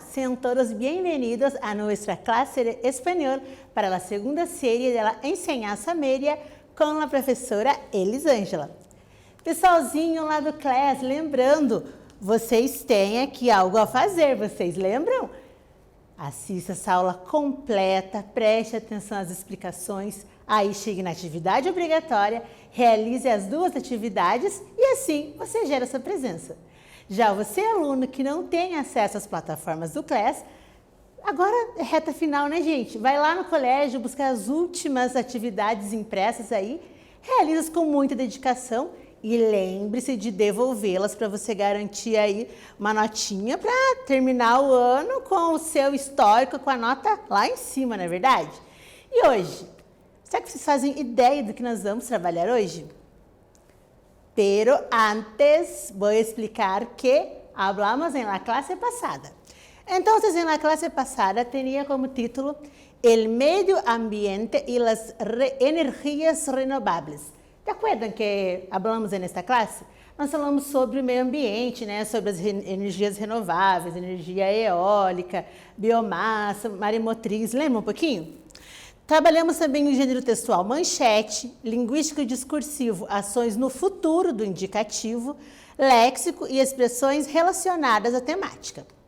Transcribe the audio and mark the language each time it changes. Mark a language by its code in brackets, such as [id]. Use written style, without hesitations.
[es] Sean todos bienvenidos a nuestra clase de español para la segunda serie de la enseñanza media [pt] com a professora Elisângela. Pessoalzinho lá do class, lembrando, vocês têm aqui algo a fazer, vocês lembram? Assista essa aula completa, preste atenção às explicações, aí chegue na atividade obrigatória, realize as duas atividades e assim você gera sua presença. Já você, aluno que não tem acesso às plataformas do class, agora é reta final, né, gente? Vai lá no colégio buscar as últimas atividades impressas aí, realiza-as com muita dedicação e lembre-se de devolvê-las para você garantir aí uma notinha para terminar o ano com o seu histórico, com a nota lá em cima, não é verdade? E hoje, será que vocês fazem ideia do que nós vamos trabalhar hoje? [es] Pero antes voy a explicar que hablamos en la clase pasada. Entonces, en la clase pasada tenía como título El medio ambiente y las energías renovables. ¿Te acuerdan que hablamos [pt] nesta classe? Nós falamos sobre o meio ambiente, né? Sobre as energias renováveis, energia eólica, biomassa, maremotriz. Lembra um pouquinho? Trabalhamos também o gênero textual manchete, linguístico e discursivo, ações no futuro do indicativo, léxico e expressões relacionadas à temática.